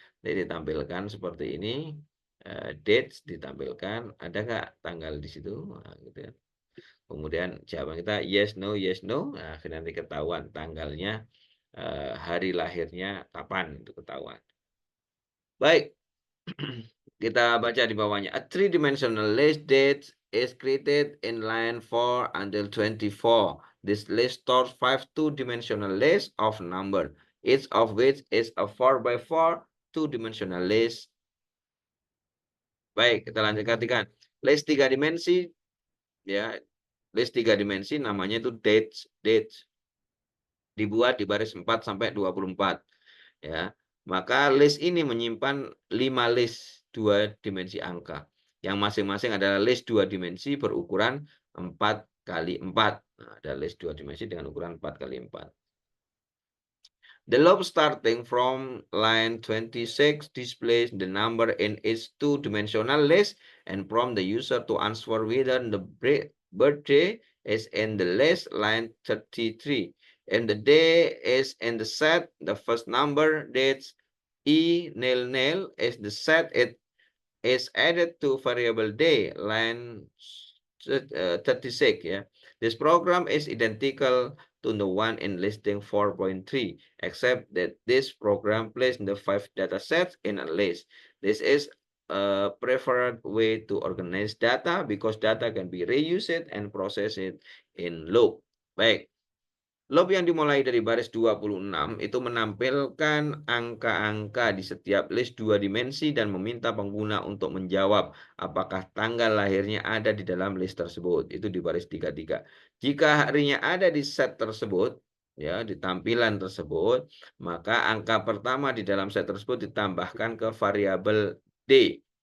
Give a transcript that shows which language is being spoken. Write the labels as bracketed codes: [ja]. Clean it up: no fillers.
[id] Jadi ditampilkan seperti ini. Dates ditampilkan. Ada nggak tanggal di situ? Nah, gitu ya. Kemudian jawaban kita yes no yes no. Nah, nanti ketahuan tanggalnya, hari lahirnya kapan itu ketahuan. Baik, kita baca di bawahnya. [en] A three-dimensional list date is created in line 4 until 24. This list stores 5 two-dimensional lists of number, each of which is a 4 by 4 two-dimensional list. [id] Baik, kita lanjutkan. List 3 dimensi ya. List 3 dimensi namanya itu dates. Dibuat di baris 4 sampai 24 ya. Maka list ini menyimpan 5 list 2 dimensi angka yang masing-masing adalah list 2 dimensi berukuran 4 kali 4. Nah, ada list 2 dimensi dengan ukuran 4 kali 4. [en] The loop starting from line 26 displays the number in its two-dimensional list and prompt the user to answer whether the birthday is in the list line 33. And the day is in the set, the first number, dates, E nil nil is the set, it is added to variable day, line 36 ya. This program is identical to the one in listing 4.3, except that this program places the 5 data sets in a list. This is a preferred way to organize data because data can be reused and processed in loop. [id] Baik. Loop yang dimulai dari baris 26 itu menampilkan angka-angka di setiap list 2 dimensi dan meminta pengguna untuk menjawab apakah tanggal lahirnya ada di dalam list tersebut. Itu di baris 33. Jika harinya ada di set tersebut, ya, di tampilan tersebut, maka angka pertama di dalam set tersebut ditambahkan ke variabel D.